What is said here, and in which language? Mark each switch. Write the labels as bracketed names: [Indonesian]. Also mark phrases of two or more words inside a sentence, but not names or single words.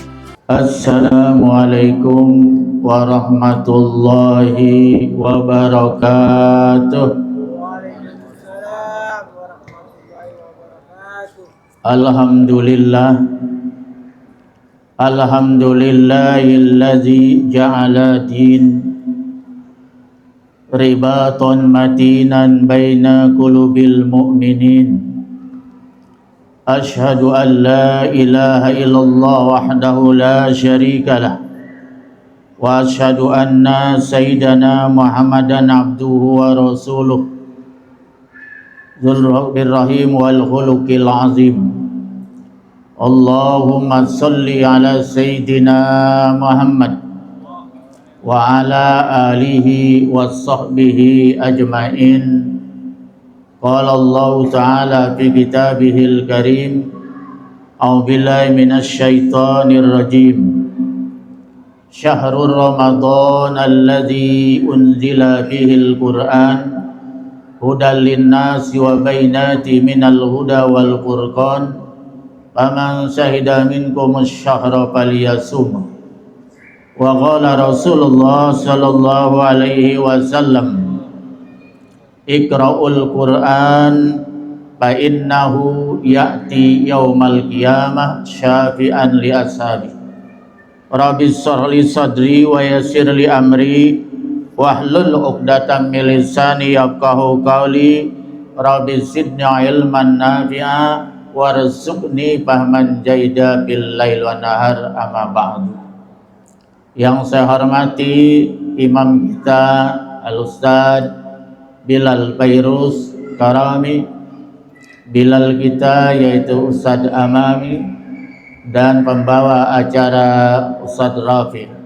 [Arabic] السلام عليكم ورحمة الله وبركاته. وعليكم السلام ورحمة الله وبركاته. الحمد لله الذي جعل الدين رباطا متينا بين قلوب المؤمنين. أشهد أن لا إله إلا الله وحده لا شريك له وأشهد أن سيدنا محمدا عبده ورسوله ذو الرحيم والخلق العظيم. اللهم صل على سيدنا محمد وعلى آله وصحبه أجمعين. قال الله تعالى في كتابه الكريم أعوذ بالله من الشيطان الرجيم. شهر رمضان الذي أنزل فيه القرآن هدى للناس وبينات من الهدى والفرقان فمن شهد منكم الشهر فليصمه. وقال رسول الله صلى الله عليه وسلم اقرؤوا القرآن فإنه يأتي يوم القيامة شفيعا لأصحابه. رب اشرح لي صدري ويسر لي أمري واحلل عقدة من لساني يفقهوا قولي. رب زدني علما نافعا وارزقني فهما جيدا بالليل والنهار أما بعد. [Indonesian] Yang saya hormati imam kita Al-Ustaz Bilal Fairuz Karami, Bilal kita yaitu Ustadz Amami, dan pembawa acara Ustadz Rafi.